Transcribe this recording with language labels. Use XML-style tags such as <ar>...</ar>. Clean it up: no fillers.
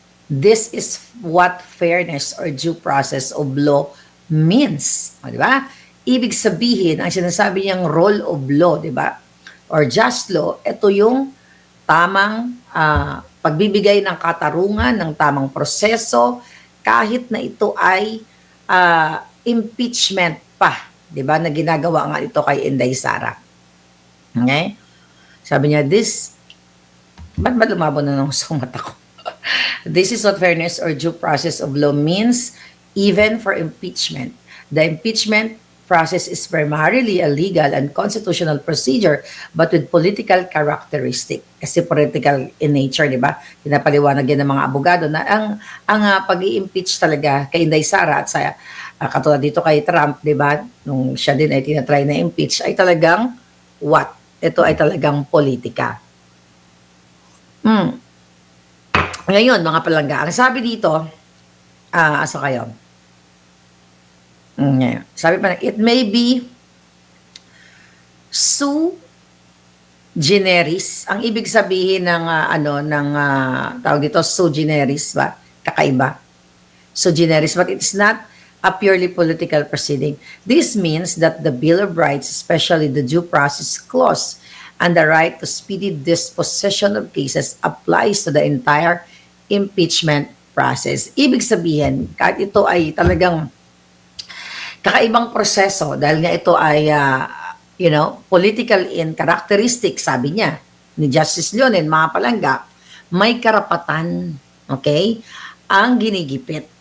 <en>This is what fairness or due process of law means.</en> <tl>O, di ba? Ibig sabihin, ang sinasabi niyang rule of law, di ba?</tl> <en>Or just law,</en> <tl>ito yung tamang pagbibigay ng katarungan, ng tamang proseso, kahit na ito ay impeachment pa, di ba, na ginagawa nga ito kay Inday Sara. Okay? Sabi niya, ba't ba lumabo na ng mata ko?</tl> <en>This is what fairness or due process of law means, even for impeachment. The impeachment process is primarily a legal and constitutional procedure but with political characteristic.</en> <tl>Kasi political in nature, di ba? Pinapaliwanag yan ng mga abogado na ang pag-i-impeach talaga kay Inday Sara at sa katulad dito kay Trump, di ba? Nung siya din ay tinatry na impeach, ay talagang what? Ito ay talagang politika. Ngayon, mga palangga, ang sabi dito,</tl> <ceb>asa kayo?</ceb> <tl>Sabi pa,</tl> <en>it may be sui generis.</en> <tl>Ang ibig sabihin ng tawag dito sui generis ba? Kakaiba.</tl> <en>Sui generis, but it's not a purely political proceeding. This means that the Bill of Rights, especially the due process clause and the right to speedy disposition of cases applies to the entire impeachment process.</en> <tl>Ibig sabihin, kahit ito ay talagang kakaibang proseso dahil nga ito ay</tl> <en>political in characteristic,</en> <tl>sabi niya ni Justice Leonen, mga palangga, may karapatan, okay, ang ginigipit.</tl>